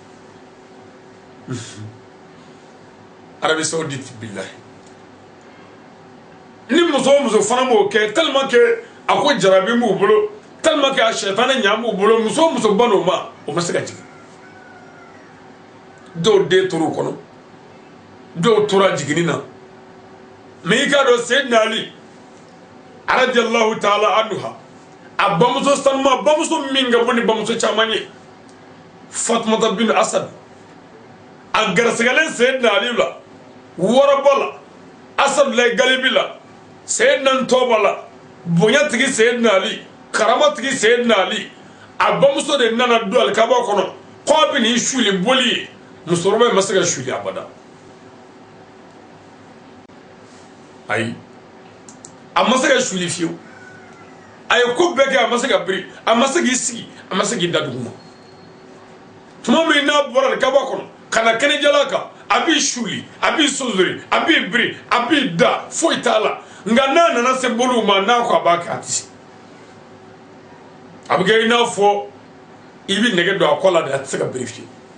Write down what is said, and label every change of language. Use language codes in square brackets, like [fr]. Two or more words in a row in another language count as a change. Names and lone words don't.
[bm] Arabi Saoudite bilahi ni muso o muso fana b'o kɛ [fr] tellement que [bm] a ko jarabi b'u bolo [fr] tellement que [bm] a sɛtana ɲa b'u bolo muso o muso ban'o ma o ma se ka jigin dɔw den tora o kɔnɔ dɔw tora jiginni na mais i k'a dɔn Sayyidina Ali [ar] رضي الله تعالى عنها [bm] a bamuso sanuma bamuso min ka bon ni bamuso caman ye Fatumata bin Asad a garisɛgɛlen Sayyidina Ali la wɔrɔbɔ la Asad la Galibi la Sayyidina Ntɔba la bonya tigi Sayyidina Ali karama tigi Sayyidina Ali a bamuso de nana don Alikaba kɔnɔ k'a bɛ n'i suli boli ye musokɔrɔba in ma se ka suli abada ayi a ma se ka suli fiyewu a ye ko bɛɛ kɛ a ma se ka biri a ma se k'i sigi a ma se k'i da duguma tuma min n'a bɔra Alikaba kɔnɔ ka na kɛnɛjala kan a b'i suli a b'i sonsori a b'i biri a b'i da foyi t'a la nka n'a nana se boliw ma n'a ko a b'a kɛ a tɛ se a bɛ kɛ i n'a fɔ i bɛ nɛgɛ don a kɔ la de a tɛ se ka biri fiyewu